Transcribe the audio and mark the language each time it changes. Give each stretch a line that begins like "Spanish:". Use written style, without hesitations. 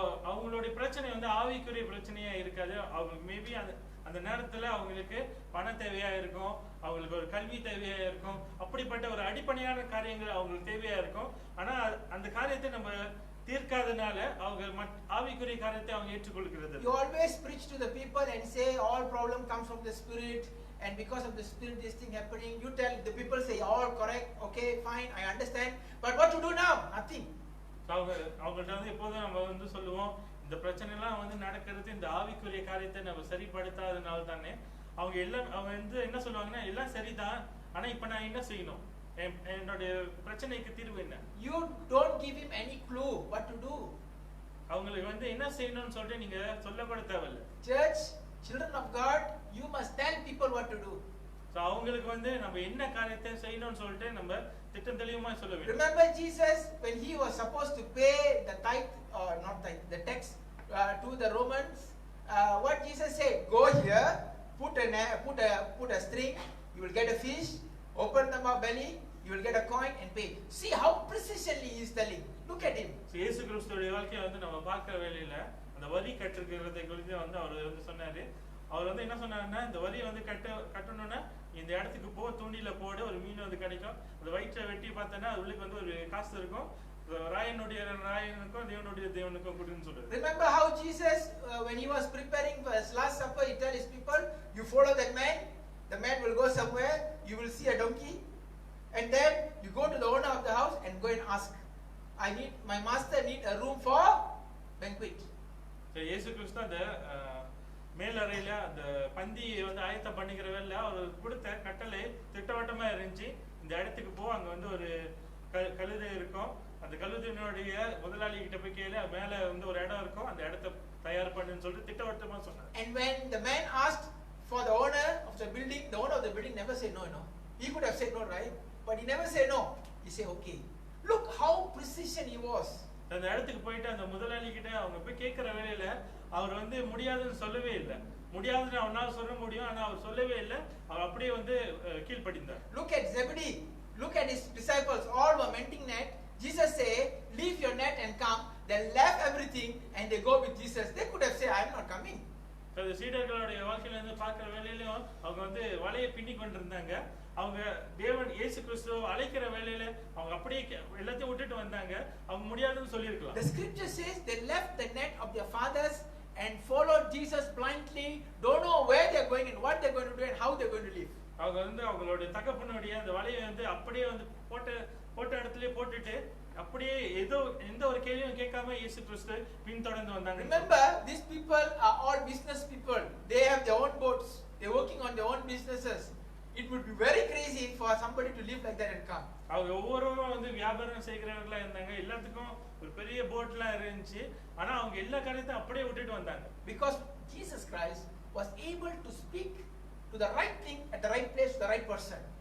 Tamil: அவங்களுடைய பிரச்சனை வந்து ஆவிக்குரிய பிரச்சனையா இருக்காது. அவங்க
English: maybe
Tamil: அந்த நேரத்துல அவங்களுக்கு பண தேவையா இருக்கும், அவங்களுக்கு ஒரு கல்வி தேவையா இருக்கும், அப்படிப்பட்ட ஒரு அடிப்படையான காரியங்கள் அவங்களுக்கு தேவையா இருக்கும். ஆனா அந்த காரியத்தை நம்ம தீர்க்காதனால அவங்க ஆவிக்குரிய காரியத்தை அவங்க ஏற்றுக்கொள்கிறது.
English: You always preach to the people and say all problem comes from the spirit, and because of the spirit this thing happening. You tell the people, say all correct, okay, fine, I understand, but what to do now? Nothing.
Tamil: அவங்கள்ட்ட வந்து எப்போதும் நம்ம வந்து சொல்லுவோம், இந்த பிரச்சனை எல்லாம் வந்து நடக்கிறது இந்த ஆவிக்குரிய காரியத்தை நம்ம சரிப்படுத்தாதனால தானே. அவங்க வந்து என்ன சொல்லுவாங்கன்னா, எல்லாம் சரிதான், ஆனா இப்ப நான் என்ன செய்யணும், என்னோட பிரச்சனைக்கு தீர்வு என்ன?
English: You don't give him any clue what to do.
Tamil: அவங்களுக்கு வந்து என்ன செய்யணும்னு சொல்லிட்டு நீங்க சொல்ல கூட தேவையில்லை.
English: Church, children of God, you must tell people what to do.
Tamil: அவங்களுக்கு வந்து நம்ம என்ன காரியத்தை செய்யணும்னு சொல்லிட்டு நம்ம திட்டம் தெளிவா சொல்ல வேண்டும்.
English: Remember Jesus when he was supposed to pay the tithe or not tithe, the tax to the Romans, what Jesus said, go here, put a string, you will get a fish, open the belly, you will get a coin and pay. See how precisely he is telling. Look at him.
Tamil: இயேசு கிறிஸ்துவோட வாழ்க்கையை வந்து நம்ம பார்க்கிற வேளையில அந்த வரி கட்டுறதை குறித்து வந்து அவர் வந்து சொன்னாரு. அவர் வந்து என்ன சொன்னாருன்னா, இந்த வரியை வந்து கட்டணும்னா இந்த இடத்துக்கு போ, தூண்டில போடு, ஒரு மீன் வந்து கிடைக்கும், அந்த வயிற்றை வெட்டி பார்த்தனா அதுக்கு வந்து ஒரு காசு இருக்கும், ராயனுக்கும் தேவனுக்கும் கொடுன்னு சொல்றாரு.
English: Remember how Jesus when he was preparing for his last supper, he tell his people, you follow that man, the man will go somewhere, you will see a donkey, and then you go to the owner of the house and go and ask, my master need a room for banquet.
Tamil: இயேசு கிறிஸ்து அந்த மேலறையில அந்த பந்தி வந்து ஆயத்தம் பண்ணிக்கிற வேலை அவர் கொடுத்த கட்டளை திட்டவட்டமா இருந்துச்சு. இந்த இடத்துக்கு போ, அங்க வந்து ஒரு கழுதை இருக்கும், அந்த கழுதையினுடைய முதலாளி கிட்ட போய் கேளு, மேல வந்து ஒரு இடம் இருக்கும், அந்த இடத்தை தயார் பண்ணுன்னு சொல்லிட்டு திட்டவட்டமா சொன்னார்.
English: And when the man asked for the owner of the owner of the building never said no. He could have said no, right? But he never said no. He said okay. Look how precision he was.
Tamil: அந்த இடத்துக்கு போயிட்டு அந்த முதலாளி கிட்ட அவங்க போய் கேட்கிற வேலையில அவர் வந்து முடியாதுன்னு சொல்லவே இல்லை. முடியாதுன்னு அவனால சொல்ல முடியும், ஆனா அவர் சொல்லவே இல்லை. அவர் அப்படியே வந்து கீழ்ப்படிந்தார்.
English: Look at Zebedee. Look at his disciples. All were mending net. Jesus say, leave your net and come. They left everything and they go with Jesus. They could have said, I am not coming.
Tamil: சீடர்களுடைய வாழ்க்கையில இருந்து பார்க்கிற வேலையிலும் அவங்க வந்து வலையை பின்னி கொண்டிருந்தாங்க. அவங்க தேவன் இயேசு கிறிஸ்துவை அழைக்கிற வேலையில அவங்க அப்படியே எல்லாத்தையும் விட்டுட்டு வந்தாங்க. அவங்க முடியாதுன்னு சொல்லியிருக்கலாம்.
English: The scripture says they left the net of their fathers and followed Jesus blindly, don't know where they are going and what they are going to do and how they are going to live.
Tamil: அவங்க வந்து அவங்களுடைய தகப்பனுடைய அந்த வலையை வந்து அப்படியே வந்து போட்ட இடத்துலயே போட்டுட்டு அப்படியே எந்த ஒரு கேள்வியும் கேட்காம இயேசு கிறிஸ்து பின்தொடர்ந்து வந்தாங்க.
English: Remember, these people are all business people. They have their own boats. They are working on their own businesses. It would be very crazy for somebody to live like that and come.
Tamil: அவங்க ஒவ்வொருவரும் வந்து வியாபாரம் செய்கிறவர்களா இருந்தாங்க. எல்லாத்துக்கும் ஒரு பெரிய போட்லாம் இருந்துச்சு. ஆனா அவங்க எல்லா காரியத்தையும் அப்படியே விட்டுட்டு வந்தாங்க.
English: Because Jesus Christ was able to speak to the right thing at the right place to the right person.